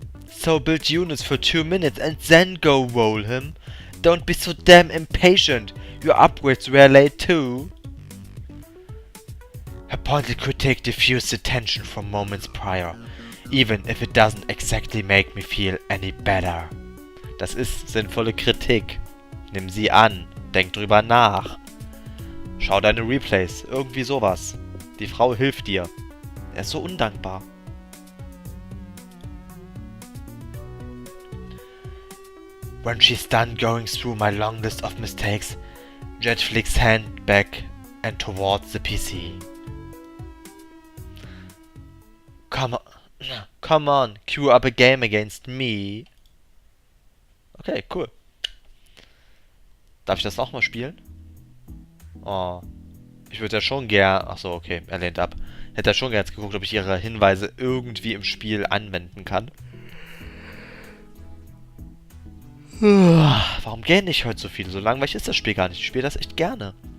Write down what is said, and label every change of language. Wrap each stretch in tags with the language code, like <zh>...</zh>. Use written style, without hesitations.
<en>So build units for 2 minutes and then go roll him? Don't be so damn impatient. Your upgrades were late too. Her pointed critique diffused the tension from moments prior, even if it doesn't exactly make me feel any better.</en> <de>Das ist sinnvolle Kritik. Nimm sie an. Denk drüber nach. Schau deine Replays. Irgendwie sowas. Die Frau hilft dir. Er ist so undankbar.</de> <en>When she's done going through my long list of mistakes, Jet flicks hand back and towards the PC. Come on, queue up a game against me.</en> <de>Okay, cool. Darf ich das nochmal spielen? Oh, ich würde ja schon gern... Achso, okay, er lehnt ab. Hätte ja schon gern jetzt geguckt, ob ich ihre Hinweise irgendwie im Spiel anwenden kann. Warum gähne ich heute so viel? So langweilig ist das Spiel gar nicht. Ich spiele das echt gerne.</de>